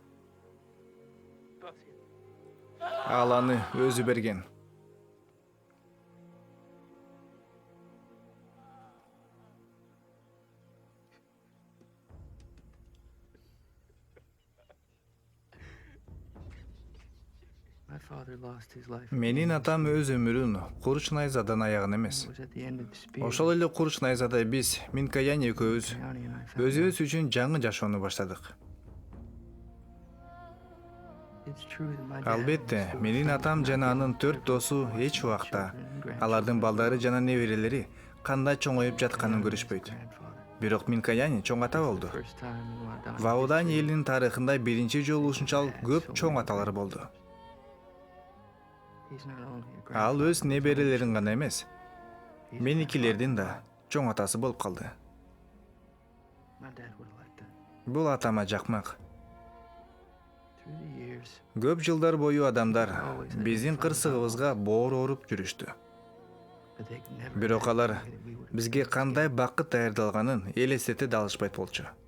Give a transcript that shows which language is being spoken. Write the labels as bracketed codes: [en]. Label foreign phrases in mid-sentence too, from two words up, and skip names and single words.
[ky] Ал аны өзү берген. [en] My father lost his life. [ky] Менин атам өз өмүрүн Куруч Найзадан аяган эмес. [en] It was at the end of the spear. [ky] Ошол эле Куруч Найзада биз Минкаяни экөөбүз [en] County and I found [ky] өзүбүз үчүн жаңы жашоону баштадык. [en] it's true that my dad [ky] Албетте, [en] was still [ky] менин [en] friends [ky] атам [en] with [ky] жана [en] my [ky] анын [en] brother, [ky] 4 досу [en] their [ky] эч убакта [en] children and grandchildren. [ky] алардын балдары жана неберелери кандай чоңоюп жатканын [en] His [ky] көрүшпөйт. [en] grandfather. [ky] Бирок Минкаяни чоң ата болду. [en] First time in Waodani [ky] Ваудани [en] history. [ky] элинин тарыхында биринчи жолу ушунчалык көп чоң аталар болду. [en] He's not only a [ky] Ал [en] grandfather, [ky] өз [en] but [ky] неберелерин гана эмес, [en] he's my [ky] меникилердин [en] father. [ky] да чоң атасы болуп калды. [en] My dad would have liked that. [ky] Бул атама жакмак. [en] Through the years, [ky] Көп жылдар бою адамдар биздин кырсыгыбызга боор ооруп жүрүштү. [en] but they never [ky] Бирок алар [en] anticipated we would [ky] бизге кандай бакыт даярдалганын элестете да алышпайт болчу.